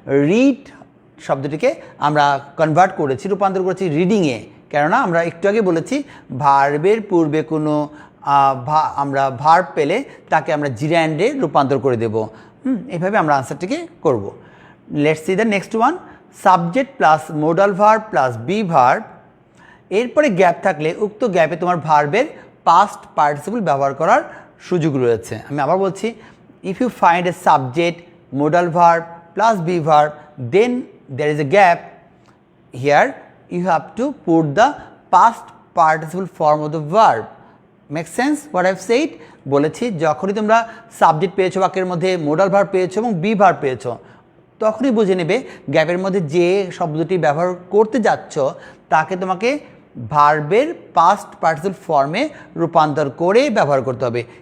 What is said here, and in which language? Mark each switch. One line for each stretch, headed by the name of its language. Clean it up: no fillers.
Bangla: Read শব্দটিকে আমরা convert করেছি, রূপান্তর করেছি রিডিংয়ে, কেননা আমরা একটু আগে বলেছি ভার্বের পূর্বে কোনো আমরা ভার্ব পেলে তাকে আমরা জিরান্ডে রূপান্তর করে দেব। এইভাবে আমরা আনসারটিকে করব।
English: Let's see the next one. Subject plus modal verb plus be verb
Bangla: এরপরে গ্যাপ থাকলে উক্ত গ্যাপে তোমার ভার্বের পাস্ট পার্টিসিপল ব্যবহার করার সুযোগ রয়েছে। আমি আবার বলছি,
English: If you find a subject modal verb plus be verb, then there is a gap. Here you have to put the past participle form of the verb. Make sense what I have said?
Bangla: বলেছি যখনই তোমরা subject পেয়েছো বাক্যের মধ্যে modal verb পেয়েছো এবং be verb পেয়েছো, তখনই বুঝে নেবে গ্যাপের মধ্যে যে শব্দটি ব্যবহার করতে যাচ্ছ তাকে তোমাকে ভার্বের পাস্ট পার্টিসিপল ফর্মে রূপান্তর করে ব্যবহার করতে হবে।